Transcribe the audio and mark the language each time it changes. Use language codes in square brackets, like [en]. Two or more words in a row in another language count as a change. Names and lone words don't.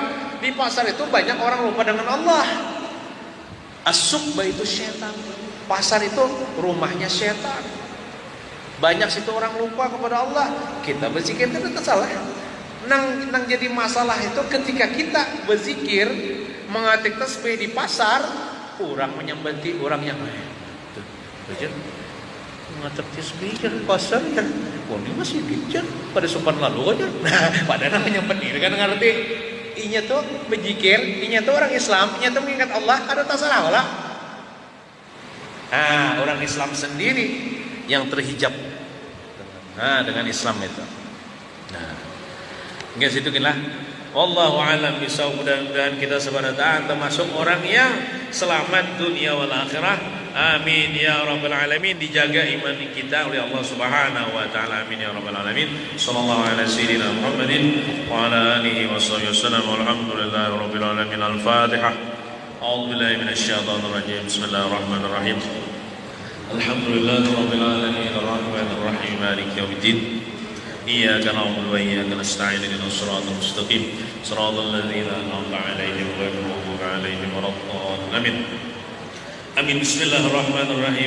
[id] Di pasar itu banyak orang lupa dengan Allah. As-suqbah itu setan. Pasar itu rumahnya setan. Banyak situ orang lupa kepada Allah. Kita berzikir itu tidak salah. Nang jadi masalah itu ketika kita berzikir mengatik tasbih di pasar, orang menyembati orang yang lain. Tuh, mengatik tasbih di pasar ya. Oh, ini masih bicara pada sopan lalu aja. Nah, padahal menyembati kan ngerti. [bjn] Inya tuh berzikir, inya tuh orang Islam, inya tuh mengingat Allah, ada tak salah lah. [id] Nah, orang Islam sendiri yang terhijab dengan Islam itu. Nah, enggak situ lah. [ar] والله أعلم بالصواب. [id] Mudah-mudahan kita [ar] سبحانه وتعالى [id] termasuk orang yang selamat [ar] الدنيا والآخرة. آمين يا رب العالمين. [id] Dijaga iman kita oleh Allah [ar] سبحانه وتعالى. آمين يا رب العالمين. صلى الله على سيدنا محمد وعلى آله وصحبه وسلم. والحمد لله رب العالمين. Al-Fatihah. أعوذ بالله من الشيطان الرجيم بسم الله الرحمن الرحيم. الحمد لله رب العالمين. الرحمن الرحيم مالك يوم الدين. إياك نعبد وإياك نستعين اهدنا الصراط المستقيم صراط الذين أنعمت عليهم غير المغضوب عليهم ولا الضالين آمين آمين بسم الله الرحمن الرحيم